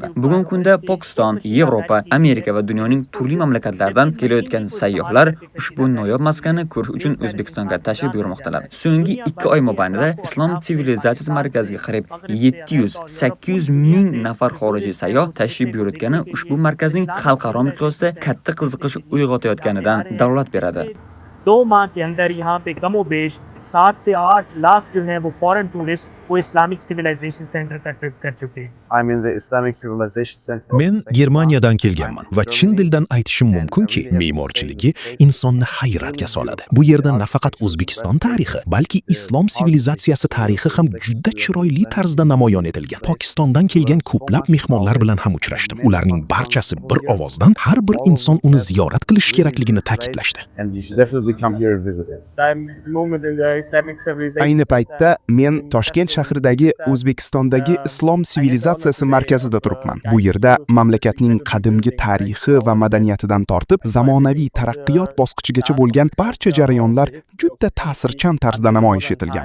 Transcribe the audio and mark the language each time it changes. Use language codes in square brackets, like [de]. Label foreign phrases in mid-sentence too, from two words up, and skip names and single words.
[uz] Bugungi kunda Pokiston, Yevropa, Amerika va dunyoning turli mamlakatlaridan kelayotgan sayyohlar ushbu noyob maskanni ko'rish uchun O'zbekistonga tashrif buyurmoqdalar. So'nggi 2 oy mobaynida Islom sivilizatsiyasi markaziga qariyb 700-800 ming nafar xorijiy sayyoh tashrif buyurayotgani ushbu markazning xalqaro miqyosda katta qiziqish uyg'otayotganidan dalolat beradi. [ur] 2 ماہ کے اندر یہاں پہ کم و بیش 7 سے 8 لاکھ جو ہیں وہ [en] foreign tourist [ur] وہ اسلامک سولائزیشن سینٹر کر چکے ہیں. [en] I'm in the Islamic Civilization Center. [uz] Men Germaniyadan kelganman va chin dildan aytishim mumkinki, me'morchiligi insonni hayratga soladi. Bu yerda nafaqat O'zbekiston tarixi, balki islom sivilizatsiyasi tarixi ham juda chiroyli tarzda namoyon etilgan. Pokistondan kelgan ko'plab mehmonlar bilan ham uchrashdim. Ularning barchasi bir ovozdan har bir inson uni ziyorat qilish kerakligini ta'kidlashdi. [en] And you should definitely come here and visit it. [uz] Ayni paytda men Toshkent shahridagi O'zbekistondagi Islom sivilizatsiyasi markazida turibman. Bu yerda mamlakatning qadimgi tarixi va madaniyatidan tortib zamonaviy taraqqiyot bosqichigacha bo'lgan barcha jarayonlar juda ta'sirchan tarzda namoyish etilgan.